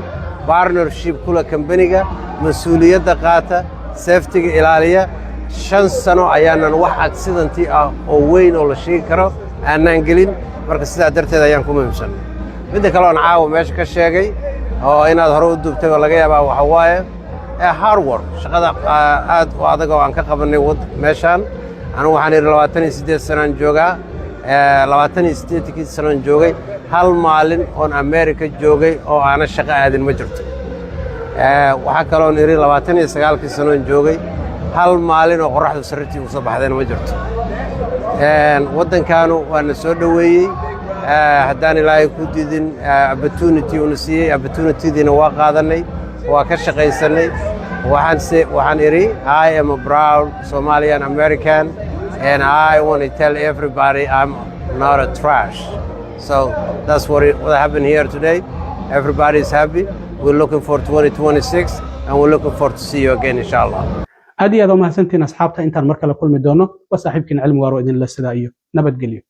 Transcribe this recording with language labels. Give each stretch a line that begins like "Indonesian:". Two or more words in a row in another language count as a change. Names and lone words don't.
Somali: partnership kula company-ga mas'uuliyadda qaata safety-ga ilaaliya 5 sano ayaanan wax accident ah oo weyn oo la sheegi karo aanan gelin marka sidaa darteed ayaan ku muhiimsan midda kale oo caawa meesha ka sheegay oo inaad hore u duubtay oo laga yaabaa waxa waaye
English: hard work
Somali: shaqada aad u adag oo aan ka qabanay meeshan anigu waxaan 28 sanaan joogaa 28 sanaan joogay hal maalin oon America joogay oo aan shaqo aadin ma jirto waxa kale oo 29 sanaan joogay hal maalin oo qorraxdu sarritii u soo baxdeen ma jirto waddankaanu waana soo dhaweeyey haddaan ilaahay ku diidin opportunity una siiyey opportunity-diina waa qaadanay waa ka shaqaysanay waxaan iri
English: I am a proud Somalian American and I want to tell everybody I'm not a trash so that's what happened here today everybody is happy we're looking for 2026 and we're looking forward to see you again inshallah
Somali: aad iyo aad u mahadsantiin asxaabta intaan mar kale kulmi doono waa saaxiibkiin cilmi waaro idin la sidaa iyo nabadgelyo